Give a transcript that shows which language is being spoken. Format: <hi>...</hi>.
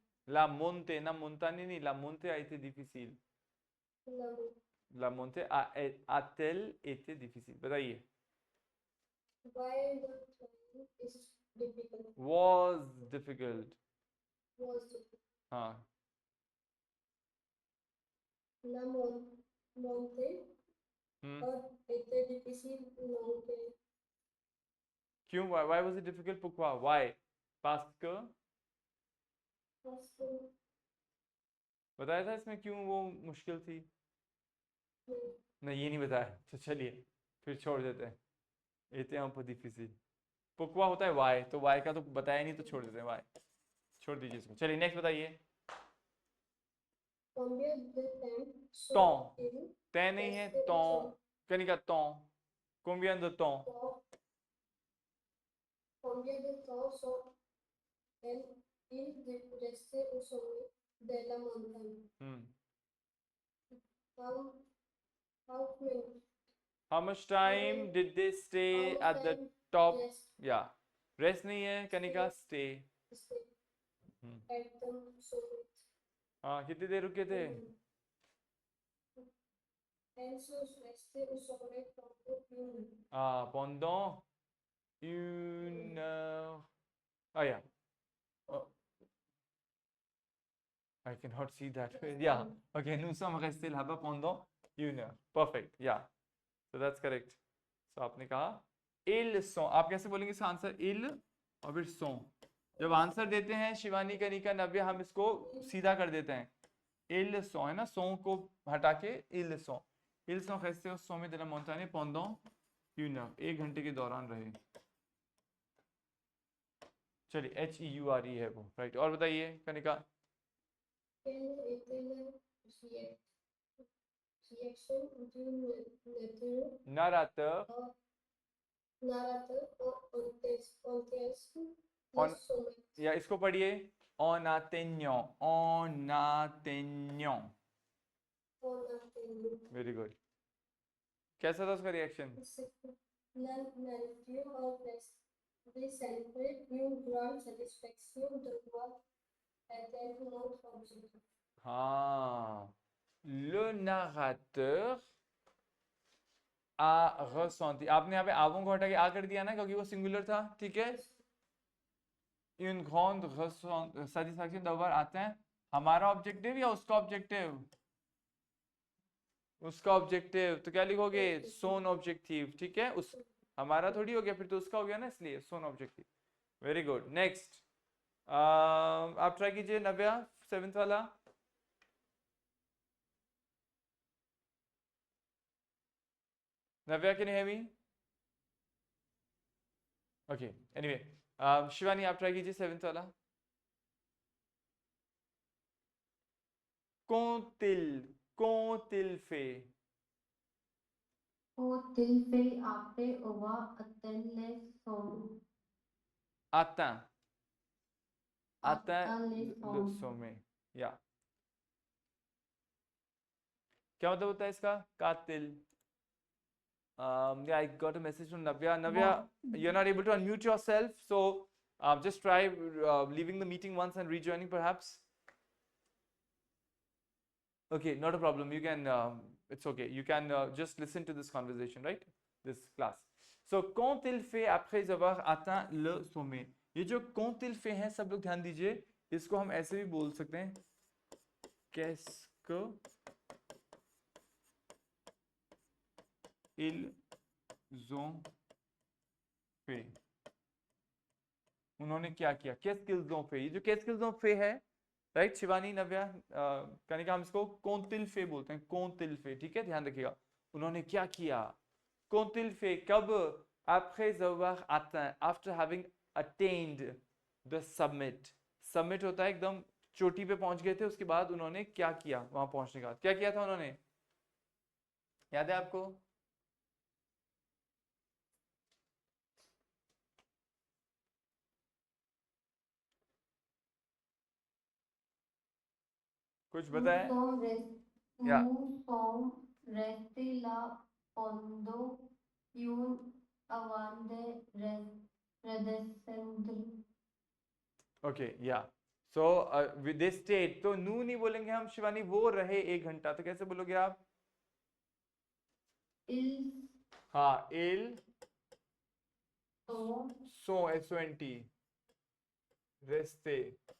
<fr>La monte, na montagne</fr> <hi>नहीं,</hi> <fr>la monte a été difficile. La montée a-t-elle été difficile?</fr> <hi>बताइए.</hi> <en>Why the climb is difficult? Was difficult. Was difficult.</en> <hi>हाँ.</hi> <fr>La montée हम्म.</fr> <hi>और</hi> <fr>était difficile non que</fr> <hi>क्यों?</hi> <en>Why was it difficult?</en> <fr>Pourquoi?</fr> <en>Why?</en> <fr>Parce que parce que</fr> <hi>बताया था इसमें क्यों वो मुश्किल थी? नहीं, ये नहीं बताया. तो चलिए फिर छोड़ देते हैं.</hi> <fr>était un peu difficile. pourquoi</fr> <hi>होता है why, तो why का तो बताया नहीं, तो छोड़ देते हैं. why छोड़ दीजिए इसको. चलिए नेक्स्ट बताइए.</hi> <fr>combien de temps Temps. sont-ils</fr> <hi>तय नहीं है.</hi> <fr>restés au temps. sommet? कनिका temps. combien de temps? Combien de temps sont-ils restés au sommet de la montagne? हम्म.</fr> <en>How, how many? how much time did they stay How at the time top? rest yeah.</en> <hi>rest नहीं है Kanika.</hi> <en>stay. stay hmm. at the summit?</en> <hi>हाँ, कितनी देर रुके थे?</hi> <fr>Elles sont restées au sommet pendant une heure. pendant une heure.</fr> <en>Ah, yeah. Oh, I cannot see that. Yeah. Okay,</en> <fr>nous sommes restés là-bas pendant une heure.</fr> <en>Perfect. Yeah. So that's correct. So</en> <hi>आपने कहा</hi> <fr>ils sont.</fr> <hi>आप कैसे बोलेंगे इसका answer? ils और फिर sont. जब answer देते हैं शिवानी, कनिका, नव्या, हम इसको सीधा कर देते हैं.</hi> <fr>ils sont</fr> <hi>है ना,</hi> <fr>sont</fr> <hi>को हटा के</hi> <fr>ils sont. ils sont restés au sommet de la montagne pendant une heure.</fr> <hi>1 घंटे के दौरान रहे. चलिए HEURE है वो. राइट. और बताइए Kanika.</hi> <fr>Quelle était la réaction du narrateur narrateur au contexte On- du sommet?</fr> <hi>या इसको पढ़िए.</hi> <fr>en atteignant. en atteignant. On a tenu.</fr> <hi>Very good. कैसा था उसका reaction?</hi> <fr>La nature of the célébrer une grande satisfaction de voir atteindre notre objectif.</fr> <hi>हाँ.</hi> <fr>le narrateur a ressenti.</fr> <hi>आपने यहाँ पे आवों को हटा के आ कर दिया ना, क्योंकि वो सिंगुलर था. ठीक है. une grande satisfaction d'avoir atteint. हमारा ऑब्जेक्टिव या उसका ऑब्जेक्टिव? उसका ऑब्जेक्टिव. तो क्या लिखोगे? सोन ऑब्जेक्टिव. ठीक है. उस हमारा थोड़ी हो गया फिर, तो उसका हो गया ना, इसलिए सोन ऑब्जेक्टिव. Very good. नेक्स्ट आप ट्राई कीजिए नव्या, 7th वाला.</hi> <en>Navya, can you hear me?</en> <hi>Okay. Anyway Shivani आप ट्राई कीजिए 7th वाला.</hi> <fr>qu'ont-ils fait? Qu'ont-ils fait après avoir atteint les sommets? atteint. Atteint les le sommets. sommet.</fr> <hi>या क्या मतलब होता है इसका?</hi> <en>कातिल. Yeah, I got a message from Navya. Navya, you're not able to unmute yourself, so just try leaving the meeting once and rejoining perhaps. Okay, not a problem. You can, it's okay. You can just listen to this conversation, right? This class.</en> <fr>So, qu'ont-ils fait après avoir atteint le sommet?</fr> <hi>ये जो</hi> <fr>qu'ont-ils fait</fr> <hi>है, सब लोग ध्यान दीजिए. इसको हम ऐसे भी बोल सकते हैं.</hi> <fr>Qu'est-ce que ils ont fait?</fr> <hi>उन्होंने क्या किया?</hi> <fr>Qu'est-ce qu'ils ont fait?</fr> <hi>ये जो</hi> <fr>qu'est-ce qu'ils ont fait</fr> <hi>है, राइट शिवानी, नव्या, कनिका, हम इसको</hi> <fr>qu'ont-ils fait</fr> <hi>बोलते हैं.</hi> <fr>qu'ont-ils fait.</fr> <hi>ठीक है, ध्यान रखिएगा. उन्होंने क्या किया? qu'ont-ils fait? कब?</hi> <fr>après avoir atteint,</fr> <en>after having attained the summit.</en> <hi>summit होता है एकदम चोटी पे पहुंच गए थे, उसके बाद उन्होंने क्या किया? वहां पहुंचने के बाद क्या किया था उन्होंने? याद है आपको? कुछ बताएं. या</hi> <fr>Nous sommes restés là pendant une avant de redescendre.</fr> <en>Okay.</en> <hi>या</hi> <en>So they stayed.</en> <hi>तो नू नहीं बोलेंगे हम शिवानी, वो रहे 1 घंटा. तो कैसे बोलोगे आप?</hi> <fr>ils</fr> <hi>हाँ,</hi> <fr>ils sont sont, S-O-N-T, restés</fr>